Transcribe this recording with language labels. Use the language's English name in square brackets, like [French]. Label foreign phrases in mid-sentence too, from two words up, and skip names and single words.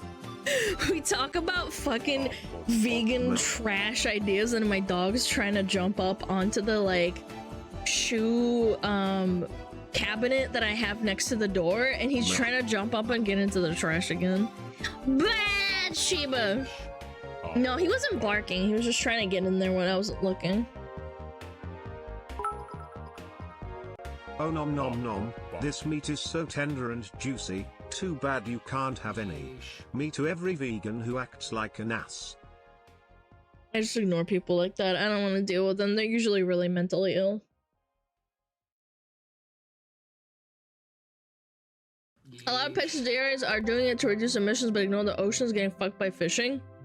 [English] We talk about fucking vegan trash ideas, and my dog's trying to jump up onto the like shoe cabinet that I have next to the door, and he's trying to jump up and get into the trash again. Bad Sheba. No, he wasn't barking. He was just trying to get in there when I wasn't looking. Oh nom nom nom, this meat is so tender and juicy, too bad you can't have any. Me to every vegan who acts like an ass. I just ignore people like that. I don't want to deal with them. They're usually really mentally ill. A lot of pescatarians are doing it to reduce emissions but ignore the oceans getting fucked by fishing.